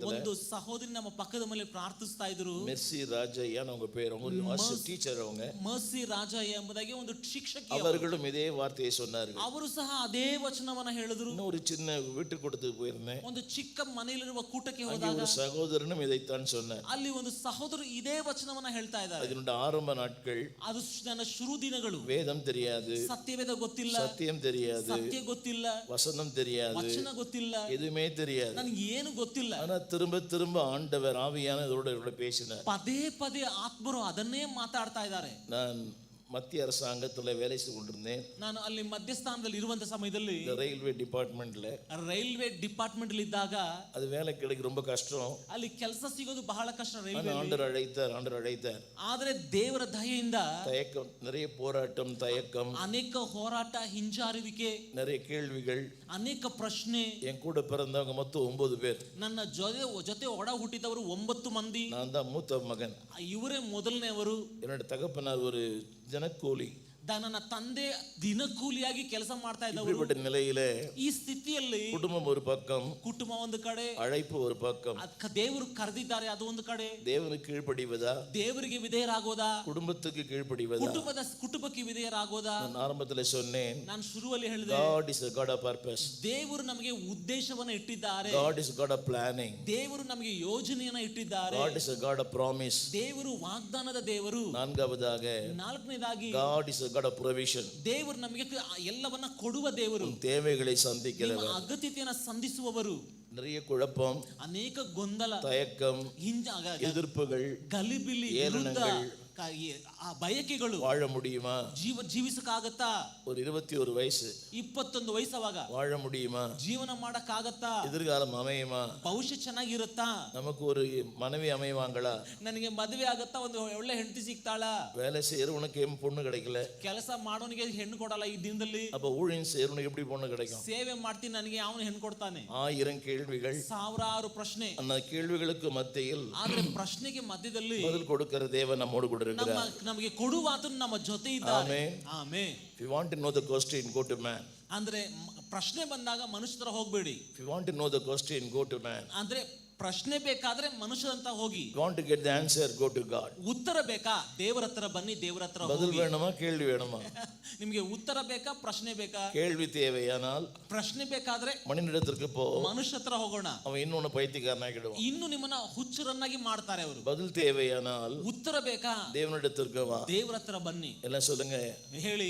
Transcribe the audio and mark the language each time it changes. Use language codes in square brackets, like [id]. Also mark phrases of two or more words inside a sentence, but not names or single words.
[kn] ಒಂದು ಸಹೋದರಿ ನಮ್ಮ ಪಕ್ಕದ ಮೇಲೆ ಪ್ರಾರ್ಥಿಸ್ತಾ ಇದ್ರು. [ta] மெர்சி ராஜையான்னு அவங்க பேர். அவங்க டீச்சர். அவங்க [kn] ಮರ್ಸಿ ರಾಜ ಎಂಬುದಾಗಿ ಒಂದು ಶಿಕ್ಷಕಿ. [ta] அவர்களும் இதே வார்த்தையை சொன்னார்கள். [kn] ಅವರು ಸಹ ಅದೇ ವಚನವನ್ನ ಹೇಳಿದ್ರು. [ta] ஒரு சின்ன வீட்டு கூட்டத்துக்கு போயிருந்தேன். [kn] ಒಂದು ಚಿಕ್ಕ ಮನೆಯಲ್ಲಿರುವ ಕೂಟಕ್ಕೆ ಹೋದಾಗ [ta] ஒரு சகோதரனும் இதைத்தான் சொன்னார். [kn] ಅಲ್ಲಿ ಒಂದು ಸಹೋದರರು ಇದೇ ವಚನವನ್ನ ಹೇಳ್ತಾ ಇದ್ದಾರೆ. [ta] அதனுடைய ஆரம்ப நாட்கள், [kn] ಅದು ನನ್ನ ಶುರು ದಿನಗಳು. [ta] வேதம் தெரியாது, [kn] ಸತ್ಯವೇದ ಗೊತ್ತಿಲ್ಲ, [ta] சத்தியம் தெரியாது, [kn] ಸತ್ಯ ಗೊತ್ತಿಲ್ಲ, [ta] வசனம் தெரியாது, [kn] ವಚನ ಗೊತ್ತಿಲ್ಲ, [ta] எதுவுமே தெரியாது. [kn] ನನಗೆ ಏನು ಗೊತ್ತಿಲ್ಲ. [ta] ஆனா திரும்ப திரும்ப ஆண்டவர் ஆவியானவரோட பேசினார். [kn] ಪದೇ ಪದೇ ಆತ್ಮರು ಅದನ್ನೇ ಮಾತಾಡ್ತಾ ಇದ್ದಾರೆ. [ta] நான் மத்திய அரசாங்கத்துல வேலை செய்து கொண்டிருந்தேன். [kn] ನಾನು ಅಲ್ಲಿ ಮಧ್ಯಸ್ಥಾನದಲ್ಲಿ ಇರುವಂತ ಸಮಯದಲ್ಲಿ [ta] இந்த [en] railway department railway department [kn] ಅಲ್ಲಿ ಇದ್ದಾಗ [ta] அது வேலை கிடைக்க ரொம்ப கஷ்டம். [kn] ಅಲ್ಲಿ ಕೆಲಸ ಸಿಗೋದು ಬಹಳ ಕಷ್ಟ ರೈಲ್ವೆ. [ta] ஆண்டவர் அழைத்தார். [kn] ಆದರೆ ದೇವರ ದಯೆಯಿಂದ [ta] தயக்கம், நிறைய போராட்டம், தயக்கம், [kn] ಅನೇಕ ಹೋರಾಟ, ಹಿಂಜಾರುವಿಕೆ, [ta] நிறைய கேள்விகள். [kn] ಅನೇಕ ಪ್ರಶ್ನೆ. [ta] என் கூட பிறந்தவங்க மொத்தம் 9 பேர். [kn] ನನ್ನ ಜೊತೆ ಒಡ ಹುಟ್ಟಿದವರು 9 ಮಂದಿ. [ta] நான் தான் மூத்த மகன். [kn] ಇವರೇ ಮೊದಲನೇವರು. [ta] என்னோட தகப்பனார் ஒரு ஜனக்கூலி. [kn] ನನ್ನ ತಂದೆ ದಿನಕೂಲಿಯಾಗಿ ಕೆಲಸ ಮಾಡ್ತಾ ಇದ್ದವರು. [ta] இப்படிப்பட்ட நிலையிலே [kn] ಈ ಸ್ಥಿತಿಯಲ್ಲಿ [ta] குடும்பம் ஒரு பக்கம், [kn] ಕುಟುಂಬ ಒಂದು ಕಡೆ, [ta] அழைப்பு ஒரு பக்கம். [kn] ದೇವರು ಕರೆದಿದ್ದಾರೆ ಅದು ಒಂದು ಕಡೆ. [ta] தேவனுக்கு கீழ்ப்படிவதா, [kn] ದೇವರಿಗೆ ವಿಧೇಯರಾಗೋದಾ, [ta] குடும்பத்துக்கு கீழ்ப்படிவதா? [kn] ಕುಟುಂಬಕ್ಕೆ ವಿಧೇಯರಾಗೋದಾ? [ta] நான் ஆரம்பத்தில் சொன்னேன், [kn] ನಾನು ಶುರುವಲ್ಲಿ ಹೇಳಿದೆ, [en] God is a God of purpose. [kn] ದೇವರು ನಮಗೆ ಉದ್ದೇಶವನ್ನು ಇಟ್ಟಿದ್ದಾರೆ. [en] God is a God of planning. [kn] ದೇವರು ನಮಗೆ ಯೋಜನೆಯನ್ನು ಇಟ್ಟಿದ್ದಾರೆ. [en] God is a God of promise. [kn] ದೇವರು ವಾಗ್ದಾನದ ದೇವರು. ನಾಲ್ಕನೇದಾಗಿ [en] God is a God of provision. [kn] ದೇವರು ನಮಗೆ ಎಲ್ಲವನ್ನ ಕೊಡುವ ದೇವರು. [ta] தேவைகளை சந்திக்கிறவர், [kn] ಅಗತ್ಯತೆಯನ್ನು ಸಂಧಿಸುವವರು. [ta] நிறைய குழப்பம், [kn] ಅನೇಕ ಗೊಂದಲ, [ta] தயக்கம், எதிர்ப்புகள், [kn] ಗಲಿಬಿಲಿ, ಆ ಬಯಕೆಗಳು. [ta] வாழ முடியுமா? [kn] ಜೀವಿಸಕ್ಕಾಗತ್ತಾ? ஒரு 21 ವಯಸ್ಸು, 21 ವಯಸ್ಸವಾಗ [ta] வாழ முடியுமா? [kn] ಜೀವನ ಮಾಡಕ್ಕಾಗತ್ತಾ? [ta] எதிர்காலம் அமையுமா? [kn] ಭವಿಷ್ಯ ಚೆನ್ನಾಗಿರುತ್ತಾ? [ta] நமக்கு ஒரு மனைவி அமைவாங்களா? [kn] ನನಗೆ ಮದುವೆ ಆಗತ್ತಾ? ಒಂದು ಒಳ್ಳೆ ಹೆಂಡತಿ ಸಿಗ್ತಾಳ? [ta] வேலை செய்யறவனுக்கு பொண்ணு கிடைக்கல, [kn] ಕೆಲಸ ಮಾಡೋನಿಗೆ ಹೆಣ್ಣು ಕೊಡಲ್ಲ ಈ ದಿನದಲ್ಲಿ. [ta] அப்ப ஊழியம் செய்யறவனுக்கு எப்படி பொண்ணு கிடைக்கும்? [kn] ಸೇವೆ ಮಾಡ್ತೀನಿ ನನಗೆ ಅವನು ಹೆಣ್ಣು ಕೊಡ್ತಾನೆ. [ta] 1000 கேள்விகள், [kn] ಸಾವಿರಾರು ಪ್ರಶ್ನೆ. [ta] அந்த கேள்விகளுக்கு மத்தியில் [kn] ಆದ್ರೆ ಪ್ರಶ್ನೆಗೆ ಮಧ್ಯದಲ್ಲಿ [ta] பதில் கொடுக்கிற தேவன் நம்மோடு கூட இருக்கிறார். [kn] ನಮಗೆ ಕೊಡುವಾತನು ನಮ್ಮ ಜೊತೆ ಇದ್ದಾನೆ. ಆಮೆನ್. [en] If you want to know the question, go to man. [kn] ಅಂದ್ರೆ ಪ್ರಶ್ನೆ ಬಂದಾಗ ಮನುಷ್ಯರ ಹೋಗಬೇಡಿ. [en] If you want to know the question, go to man. [kn] ಅಂದ್ರೆ ಪ್ರಶ್ನೆ ಬೇಕಾದ್ರೆ ಮನುಷ್ಯರಂತ ಹೋಗಿ. [en] If you want to get the answer, go to God. [kn] ಉತ್ತರ ಬೇಕಾ? ದೇವರ ಹತ್ರ ಬನ್ನಿ, ದೇವರ ಹತ್ರ ಹೋಗಿ. [ta] பதில் வேணுமா, கேள்வி வேணுமா? [kn] ನಿಮಗೆ ಉತ್ತರ ಬೇಕಾ, ಪ್ರಶ್ನೆ ಬೇಕಾ? [ta] கேள்வி தேவையானால் [kn] ಪ್ರಶ್ನೆ ಬೇಕಾದ್ರೆ [ta] மனிதனிடத்திற்கு போ, [kn] ಮನುಷ್ಯ ಹತ್ರ ಹೋಗೋಣ. [ta] அவன் இன்னொன்னு பைத்தியக்காரனாகிடுவான். [kn] ಇನ್ನು ನಿಮ್ಮನ್ನ ಹುಚ್ಚರನ್ನಾಗಿ ಮಾಡ್ತಾರೆ ಅವರು. [ta] பதில் தேவையானால் [kn] ಉತ್ತರ ಬೇಕಾ, [ta] தேவனிடத்திற்கு வா. [kn] ದೇವರ ಹತ್ರ ಬನ್ನಿ. [ta] எல்லாம் சொல்லுங்க, [kn] ಹೇಳಿ.